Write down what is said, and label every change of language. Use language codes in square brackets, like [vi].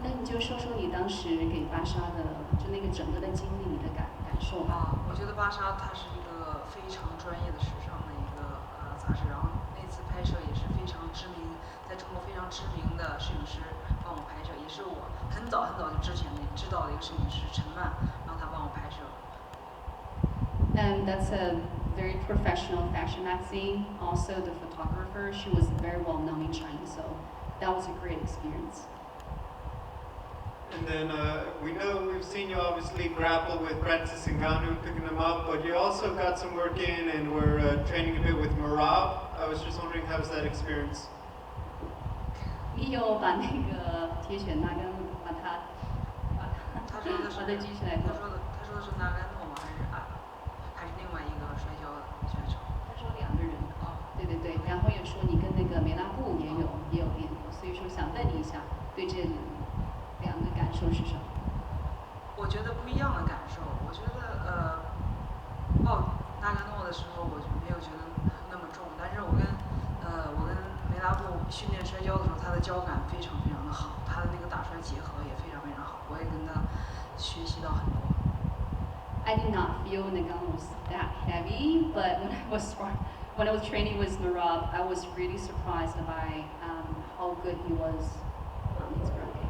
[zh] 那你就说说你当时给芭莎的，就那个整个的经历，你的感受吧。我觉得芭莎它是一个非常专业的时尚的一个杂志，然后那次拍摄也是非常知名，在中国非常知名的摄影师帮我拍摄，也是我很早就之前知道的一个摄影师陈曼，让他帮我拍摄。 [en] And that's a very professional fashion magazine. Also, the photographer, she was very well known in China, so that was a great experience. And then we know we've seen you obviously grapple with Francis Ngannou, picking him up, but you also got some work in and we're training a bit with Marab. I was just wondering, how's that experience? [zh] 你有把那个铁血纳甘把它他说的是举起来过？他说的是纳甘诺吗？还是另外一个摔跤选手？他说2个人。对，然后也说你跟那个梅拉布也有练过，所以说想问你一下，对这2个感受是什么？我觉得不一样的感受。我觉得抱纳甘诺的时候，我就没有觉得那么重，但是我跟梅拉布训练摔跤的时候，他的脚感非常的好，他的那个打摔结合也非常好，我也跟他学习到很多。 [en] I did not feel Ngannou was that heavy, but when I was training with Marab, I was really surprised by how good he was on his ground.